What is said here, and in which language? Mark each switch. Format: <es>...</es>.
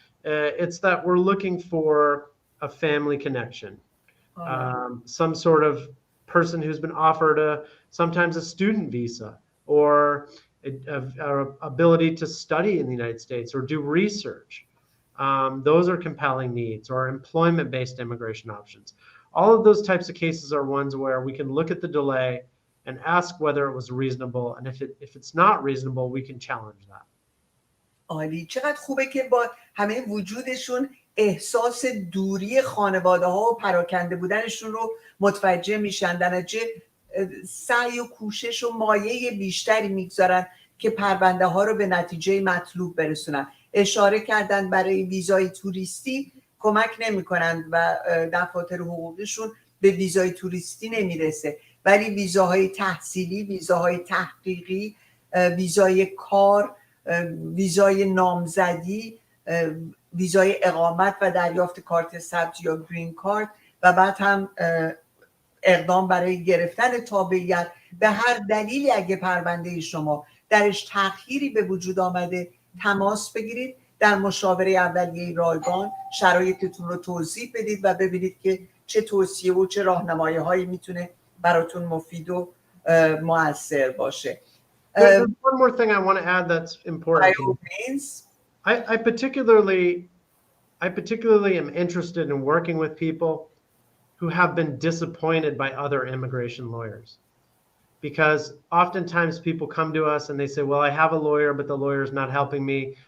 <en>It's that we're looking for a family connection, some sort of person who's been offered sometimes a student visa or a ability to study in the United States or do research. Those are compelling needs, or employment-based immigration options. All of those types of cases are ones where we can look at the delay and ask whether it was reasonable. And if it's not reasonable, we can challenge that.</en> <fa>عالی. چقدر خوبه که با همه وجودشون احساس دوری خانواده ها و پراکنده بودنشون رو متوجه میشن، در نتیجه سعی و کوشش و مایه بیشتری میگذارن که پرونده ها رو به نتیجه مطلوب برسونن. اشاره کردن برای ویزای توریستی کمک نمی کنن و دفاتر حقوقیشون به ویزای توریستی نمیرسه، ولی ویزاهای تحصیلی، ویزاهای تحقیقی، ویزای کار، ویزای نامزدی، ویزای اقامت و دریافت کارت ثبت یا گرین کارت و بعد هم اقدام برای گرفتن تابعیت به هر دلیلی اگه پرونده شما درش تأخیری به وجود آمده تماس بگیرید، در مشاوره اولیه رایگان شرایطتون رو توضیح بدید و ببینید که چه توصیه و چه راهنمایی‌هایی میتونه براتون مفید و مؤثر باشه.</fa> <en>There's one more thing I want to add that's important. By all means. I particularly am interested in working with people who have been disappointed by other immigration lawyers. Because oftentimes people come to us and they say, well, I have a lawyer, but the lawyer is not helping me.</en>